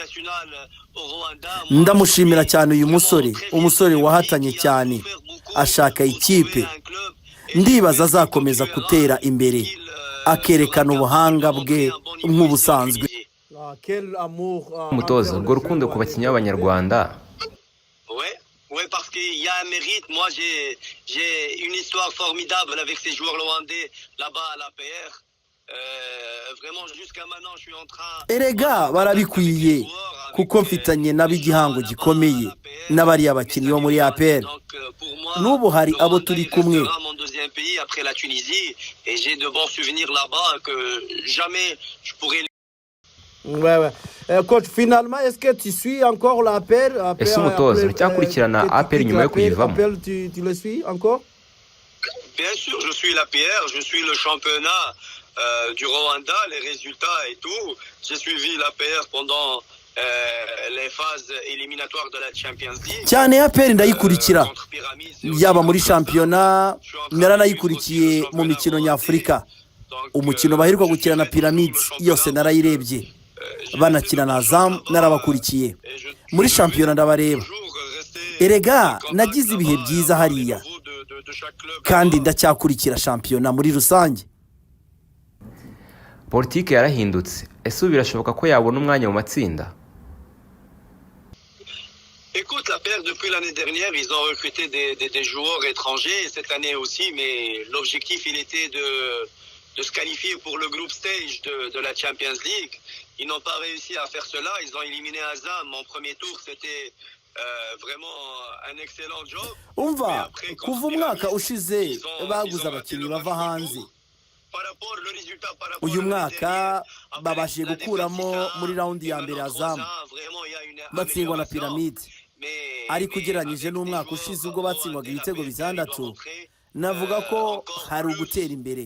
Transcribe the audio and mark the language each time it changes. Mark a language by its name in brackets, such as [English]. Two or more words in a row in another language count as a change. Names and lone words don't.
[Kinyarwanda] Ndamushimira cyane uyu umusore wahatanye cyane, ashaka ikipe. Ndibaza azakomeza gutera imbere, akerekana ubuhanga bwe nk'ubusanzwe. Umutoza, urwo rukundo ku bakinnyi b'Abanyarwanda? [French] Oui, parce qu'il y a un mérite. Moi, j'ai une histoire formidable avec ces joueurs rwandais là-bas à l'APR. Vraiment, jusqu'à maintenant, je suis en train... [Kinyarwanda] Erega barabikwiye, kuko mfitanye nab'igihango gikomeye n'abariya bakinnyi bo muri APR. N'ubu hari abo turi kumwe. [French] Mon deuxième pays après la Tunisie, et j'ai de bons souvenirs là-bas que jamais je pourrais... Ouais. Coach, finalement, est-ce que tu suis encore l'APR? [Kinyarwanda] Ese umutoza uracyakurikirana APR nyuma yo kuyivamo? [French] Tu le suis encore? Bien sûr, je suis l'APR, je suis le championnat du Rwanda, les résultats et tout. J'ai suivi l'APR pendant les phases éliminatoires de la Champions League. [Kinyarwanda] Cyane APR ndayikurikira, yaba muri shampiyona, naranayikurikiye mu mikino nyafurika. Umukino baheruka gukina na Pyramids yose narayirebye. Banakina na Azam narabakurikiye. Muri shampiyona ndabareba. Erega nagize ibihe byiza hariya, kandi ndacyakurikira shampiyona muri rusange. Politike yarahindutse. Ese birashoboka ko yabona umwanya mu matsinda? [French] Écoute, la paire depuis l'année dernière, ils ont recruté des joueurs étrangers cette année aussi, mais l'objectif il était de se qualifier pour le [English] group stage [French] de la Champions League. Ils n'ont pas réussi à faire cela. Ils ont éliminé Azam en premier tour. C'était vraiment un excellent job. [Kinyarwanda] Umva, kuva umwaka ushize baguze abakinnyi bava hanze. Uyu mwaka babashije gukuramo muri raundi ya mbere Azam, batsindwa na Pyramids. Ariko ugereranyije n'umwaka ushize ubwo batsindwaga ibitego 6, navuga ko hari ugutera imbere.